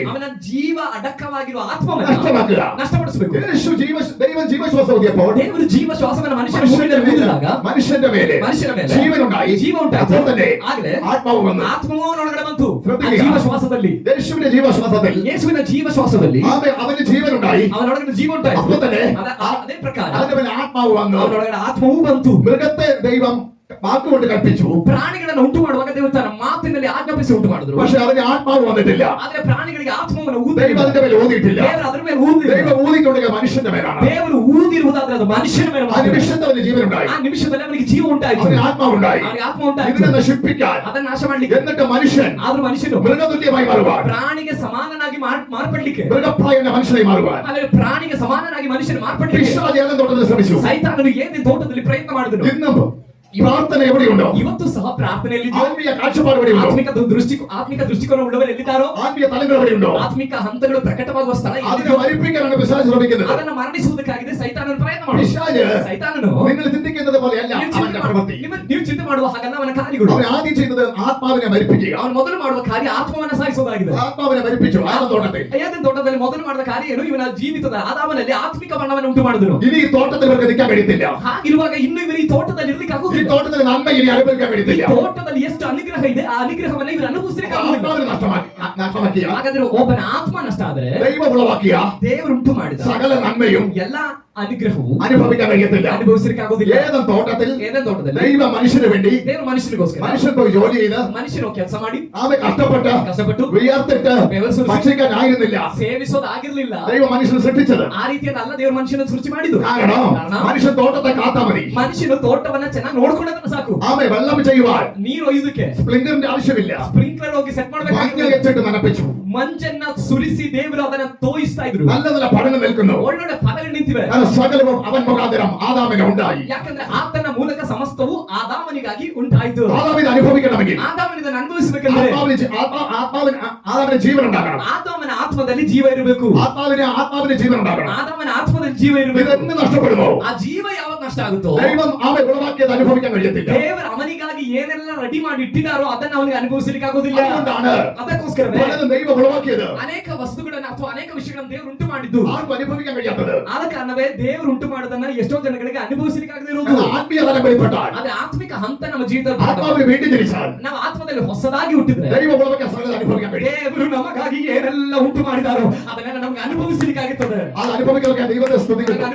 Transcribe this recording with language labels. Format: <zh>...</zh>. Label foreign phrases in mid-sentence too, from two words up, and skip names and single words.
<kn>ಅವನ ಜೀವ ಅಡಕವಾಗಿರುವ ಆತ್ಮವನ್ನು</kn> <ml>നഷ്ടമാക്കുക.</ml> <kn>ನಷ್ಟಪಡಿಸಬೇಕು.</kn> <ml>ദൈവം ജീവശ്വാസം ഊതിയപ്പോൾ</ml> <kn>ದೇವರು ಜೀವ ಶ್ವಾಸವನ್ನು ಮನುಷ್ಯನ ಮೂಗಿನಲ್ಲಿ ಊದಿದಾಗ</kn> <ml>മനുഷ്യന്റെ മേലെ ജീവനുണ്ടായി.</ml> <kn>ಜೀವ</kn> <ml>അപ്പോൾ തന്നെ</ml> <kn>ಆಗಲೇ</kn> <ml>ആത്മാവ് വന്നു.</ml> <kn>ಆತ್ಮವು ಅವನೊಳಗಡೆ ಬಂತು.</kn> <ml>ശ്രദ്ധിക്കുക.</ml> <kn>ಆ ಜೀವ ಶ್ವಾಸದಲ್ಲಿ,</kn> <ml>യേശുവിന്റെ ജീവശ്വാസത്തിൽ</ml> <kn>ಯೇಸುವಿನ ಜೀವ ಶ್ವಾಸದಲ್ಲಿ</kn> <ml>അവന് ജീവനുണ്ടായി.</ml> <kn>ಅವನೊಳಗಡೆ ಜೀವ ಉಂಟಾಯಿತು.</kn> <ml>അപ്പോൾ തന്നെ</ml> <kn>ಅದೇ ಪ್ರಕಾರ</kn> <ml>അതിന്റെ മേലെ ആത്മാവ് വന്നു.</ml> <kn>ಅವನೊಳಗಡೆ ಆತ್ಮವೂ ಬಂತು.</kn> <ml>മൃഗത്തെ ദൈവം വാക്കുകൊണ്ട് കൽപ്പിച്ചു.</ml> <kn>ಪ್ರಾಣಿಗಳನ್ನು ಉಂಟು ಮಾಡುವಾಗ ದೇವರು ತನ್ನ ಮಾತಿನಲ್ಲಿ ಆಜ್ಞಾಪಿಸಿ ಉಂಟು ಮಾಡಿದ್ರು.</kn> <ml>പക്ഷെ അതിന് ആത്മാവ് വന്നിട്ടില്ല.</ml> <kn>ಆದ್ರೆ ಪ್ರಾಣಿಗಳಿಗೆ ಆತ್ಮವನ್ನು</kn> <ml>ദൈവം അതിന്റെ മേലെ ഊതിയിട്ടില്ല.</ml> <kn>ದೇವರು ಅದರ ಮೇಲೆ ಊದಿಲ್ಲ.</kn> <ml>ദൈവം ഊതിക്കൊടുക്കുക മനുഷ്യന്റെ മേലാണ്.</ml> <kn>ದೇವರು ಊದಿರುವುದಾದ್ರೆ ಅದು ಮನುಷ್ಯನ ಮೇಲೆ</kn> <ml>ആ</ml> <kn>ಮಾತ್ರ.</kn> <ml>നിമിഷത്തിൽ അവന് ജീവനുണ്ടായി.</ml> <kn>ಆ ನಿಮಿಷದಲ್ಲಿ ಅವನಿಗೆ ಜೀವ ಉಂಟಾಯಿತು.</kn> <ml>അവന് ആത്മാവുണ്ടായി.</ml> <kn>ಅವನಿಗೆ ಆತ್ಮ ಉಂಟಾಯಿತು.</kn> <ml>ഇതിനെ നശിപ്പിക്കാൻ</ml> <kn>ಅದನ್ನ ನಾಶ ಮಾಡ್ಲಿಕ್ಕೆ.</kn> <ml>എന്നിട്ട് മനുഷ്യൻ</ml> <kn>ಆದ್ರೂ ಮನುಷ್ಯನು</kn> <ml>മൃഗതുല്യമായി മാറുവാൻ,</ml> <kn>ಪ್ರಾಣಿಗೆ ಸಮಾನನಾಗಿ ಮಾರ್ಪಡ್ಲಿಕ್ಕೆ,</kn> <ml>മൃഗപ്രായന്റെ മനുഷ്യനായി മാറുവാൻ</ml> <kn>ಆದ್ರೆ ಪ್ರಾಣಿಗೆ ಸಮಾನನಾಗಿ ಮನುಷ್ಯನು ಮಾರ್ಪಡ್ಲಿಕ್ಕೆ</kn> <ml>പിശാച് ഏദൻ തോട്ടത്തിൽ ശ്രമിച്ചു.</ml> <kn>ಸೈತಾನನು ಏದೇನ್ ತೋಟದಲ್ಲಿ ಪ್ರಯತ್ನ ಮಾಡಿದನು.</kn> <ml>ഇന്നും പ്രാർത്ഥന എവിടെയുണ്ടോ?</ml> <kn>ಇವತ್ತು ಸಹ ಪ್ರಾರ್ಥನೆಯಲ್ಲಿ</kn> <ml>ആത്മീയ കാഴ്ചപ്പാട് എവിടെയുണ്ടോ?</ml> <kn>ಆತ್ಮಿಕ ದೃಷ್ಟಿಕೋನ ಉಳ್ಳವರು ಎಲ್ಲಿದ್ದಾರೋ,</kn> <ml>ആത്മീയ തലങ്ങൾ എവിടെയുണ്ടോ?</ml> <kn>ಆತ್ಮಿಕ ಹಂತಗಳು ಪ್ರಕಟವಾಗುವ ಸ್ಥಳ</kn> <ml>അതിനെ</ml> <kn>ಎಲ್ಲಿದೆಯೋ,</kn> <ml>മരിപ്പിക്കാനാണ് പിശാച് ശ്രമിക്കുന്നത്.</ml> <kn>ಅದನ್ನು ಮರಣಿಸುವುದಕ್ಕಾಗಿದೆ ಸೈತಾನನು ಪ್ರಯತ್ನ ಮಾಡುವುದು.</kn> <ml>പിശാച്</ml> <kn>ಸೈತಾನನು</kn> <ml>നിങ്ങൾ ചിന്തിക്കുന്നത് പോലെയല്ല അവന്റെ പ്രവൃത്തി.</ml> <kn>ನೀವು ಚಿಂತೆ ಮಾಡುವ ಹಾಗಲ್ಲ ಅವನ ಕಾರ್ಯಗಳು.</kn> <ml>അവൻ ആദ്യം ചെയ്യുന്നത് ആത്മാവിനെ മരിപ്പിക്കുക.</ml> <kn>ಅವನು ಮೊದಲು ಮಾಡುವ ಕಾರ್ಯ ಆತ್ಮವನ್ನ ಸಾಯಿಸುವುದಾಗಿದೆ.</kn> <ml>ആത്മാവിനെ മരിപ്പിച്ചു ആദം തോട്ടത്തിൽ.</ml> <kn>ಏದೇನ್ ತೋಟದಲ್ಲಿ ಮೊದಲು ಮಾಡಿದ ಕಾರ್ಯ ಏನು? ಇವನ ಜೀವಿತದ ಆದಾಮನಲ್ಲಿ ಆತ್ಮಿಕ ಬಣ್ಣವನ್ನು ಉಂಟು ಮಾಡಿದನು.</kn> <ml>ഇനി ഈ തോട്ടത്തിൽ ഇവർക്ക് നിൽക്കാൻ കഴിയത്തില്ല.</ml> <kn>ಹಾಗಿರುವಾಗ ಇನ್ನು ಇವರು ಈ ತೋಟದಲ್ಲಿ ಇರ್ಲಿಕ್ಕೆ</kn> <ml>ഈ</ml> <kn>ಆಗುವುದಿಲ್ಲ.</kn> <ml>തോട്ടത്തിൽ നന്മ ഇനി അനുഭവിക്കാൻ കഴിയത്തില്ല.</ml> <kn>ತೋಟದಲ್ಲಿ ಎಷ್ಟು ಅನುಗ್ರಹ ಇದೆ, ಆ ಅನುಗ್ರಹವನ್ನ ಇವರು ಅನುಭವಿಸಲಿಕ್ಕೆ ಆಗುವುದಿಲ್ಲ.</kn> <ml>ആത്മാവിനെ നഷ്ടമാക്കിയ</ml> <kn>ಹಾಗಾದ್ರೆ ಒಬ್ಬನ ಆತ್ಮ ನಷ್ಟ ಆದ್ರೆ</kn> <ml>ദൈവം ഉളവാക്കിയ</ml> <kn>ದೇವರು ಉಂಟು ಮಾಡಿದ</kn> <ml>സകല നന്മയും</ml> <kn>ಎಲ್ಲಾ ಅನುಗ್ರಹವು</kn> <ml>അനുഭവിക്കാൻ കഴിയത്തില്ല.</ml> <kn>ಅನುಭವಿಸಲಿಕ್ಕೆ ಆಗುವುದಿಲ್ಲ.</kn> <ml>ഏതും തോട്ടത്തിൽ</ml> <kn>ಏದೇನ್ ತೋಟದಲ್ಲಿ</kn> <ml>ദൈവ മനുഷ്യന് വേണ്ടി</ml> <kn>ದೇವರು ಮನುಷ್ಯನಿಗೋಸ್ಕರ</kn> <ml>മനുഷ്യൻ പോയി ജോലി ചെയ്ത്</ml> <kn>ಮನುಷ್ಯನು ಕೆಲಸ ಮಾಡಿ</kn> <ml>ആമെ കഷ്ടപ്പെട്ട് വിയർത്തിട്ട് ഭക്ഷിക്കാനായിരുന്നില്ല</ml> <kn>ಸೇವಿಸೋದಾಗಿರ್ಲಿಲ್ಲ.</kn> <ml>ദൈവ മനുഷ്യനെ സൃഷ്ടിച്ചത്.</ml> <kn>ಆ ರೀತಿಯಾದ ಅಲ್ಲ ದೇವರು ಮನುಷ್ಯನ ಸೃಷ್ಟಿ ಮಾಡಿದ್ದು.</kn> <ml>കാരണം മനുഷ്യൻ തോട്ടത്തെ കാത്താ മതി.</ml> <kn>ಮನುಷ್ಯನು ತೋಟವನ್ನ ಚೆನ್ನಾಗಿ ನೋಡ್ಕೊಂಡ್ರೆ ಸಾಕು.</kn> <ml>ആമെ വെള്ളം ചെയ്യുവാൻ</ml> <kn>ನೀರು ಒಯ್ಯುದಕ್ಕೆ</kn> <ml>സ്പ്രിംഗ്ലറിന്റെ ആവശ്യമില്ല.</ml> <kn>ಸ್ಪ್ರಿಂಕ್ಲರ್ ಹೋಗಿ ಸೆಟ್</kn> <ml>മഞ്ഞ</ml> <kn>ಮಾಡ್ಬೇಕು.</kn> <ml>വെച്ചിട്ട് നനപ്പിച്ചു.</ml> <kn>ಮಂಜನ್ನ ಸುರಿಸಿ ದೇವರು ಅದನ್ನ ತೋಯಿಸ್ತಾ ಇದ್ರು.</kn> <ml>നല്ല നല്ല പഠനം നിൽക്കുന്നു.</ml> <kn>ಒಳ್ಳೊಳ್ಳೆ ಫಲಗಳು ನಿಂತಿವೆ.</kn> <ml>സകലവും അവൻ മുഖാന്തരം ആദാമിന് ഉണ്ടായി.</ml> <kn>ಯಾಕಂದ್ರೆ ಆತನ ಮೂಲಕ ಸಮಸ್ತವು ಆದಾಮನಿಗಾಗಿ ಉಂಟಾಯಿತು.</kn> <ml>ആദാമിനെ അനുഭവിക്കണമെങ്കിൽ</ml> <kn>ಆದಾಮನಿಂದ ಅನುಭವಿಸಬೇಕಂದ್ರೆ</kn> <ml>ആദാമിന് ജീവൻ ഉണ്ടാകണം.</ml> <kn>ಆದಾಮನ ಆತ್ಮದಲ್ಲಿ ಜೀವ ಇರಬೇಕು.</kn> <ml>ആത്മാവിന് ജീവൻ ഉണ്ടാകണം.</ml> <kn>ಆದಾಮನ ಆತ್ಮದಲ್ಲಿ ಜೀವ ಇರಬೇಕು.</kn> <ml>ഇതെന്ന് നഷ്ടപ്പെടുമോ?</ml> <kn>ಆ ಜೀವ ಯಾವಾಗ ನಷ್ಟ ಆಗುತ್ತೋ</kn> <ml>ദൈവം അവനെ ഉളവാക്കിയത് അനുഭവിക്കാൻ കഴിയത്തില്ല.</ml> <kn>ದೇವರು ಅವನಿಗಾಗಿ ಏನೆಲ್ಲ ರೆಡಿ ಮಾಡಿ ಇಟ್ಟಿದ್ದಾರೋ ಅದನ್ನ ಅವನಿಗೆ ಅನುಭವಿಸಲಿಕ್ಕೆ ಆಗೋದಿಲ್ಲ.</kn> <ml>അതുകൊണ്ടാണ്</ml> <kn>ಅದಕ್ಕೋಸ್ಕರವೇ</kn> <ml>പലതും ദൈവം ഉളവാക്കിയത്</ml> <kn>ಅನೇಕ ವಸ್ತುಗಳನ್ನ ಅಥವಾ ಅನೇಕ ವಿಷಯಗಳನ್ನು ದೇವರು ಉಂಟು ಮಾಡಿದ್ದು.</kn> <ml>ആർക്കും അനുഭവിക്കാൻ കഴിയാത്തത്.</ml> <kn>ಆದ ಕಾರಣವೇ ದೇವರು ಉಂಟು ಮಾಡೋದನ್ನ ಎಷ್ಟೋ ಜನಗಳಿಗೆ ಅನುಭವಿಸಲಿಕ್ಕೆ ಆಗದೆ ಇರುವುದು.</kn> <ml>ആത്മീയ തലം വെളിപ്പെട്ടാൽ,</ml> <kn>ಅದೇ ಆತ್ಮಿಕ ಹಂತ ನಮ್ಮ ಜೀವಿತದಲ್ಲಿ</kn> <ml>ആത്മാവിന് വീണ്ടും ജനിച്ചാൽ</ml> <kn>ನಾವು ಆತ್ಮದಲ್ಲಿ ಹೊಸದಾಗಿ ಹುಟ್ಟಿದ್ರೆ</kn> <ml>ദൈവം ഉളവാക്കിയ സകലത അനുഭവിക്കാൻ കഴിയും.</ml> <kn>ದೇವರು ನಮಗಾಗಿ ಏನೆಲ್ಲ ಉಂಟು ಮಾಡಿದಾರೋ ಅದನ್ನೆಲ್ಲ ನಮಗೆ ಅನುಭವಿಸಲಿಕ್ಕೆ ಆಗುತ್ತದೆ.</kn> <ml>അത് അനുഭവിക്കാൻ ദൈവത്തെ സ്തുതിക്കുന്നു.</ml>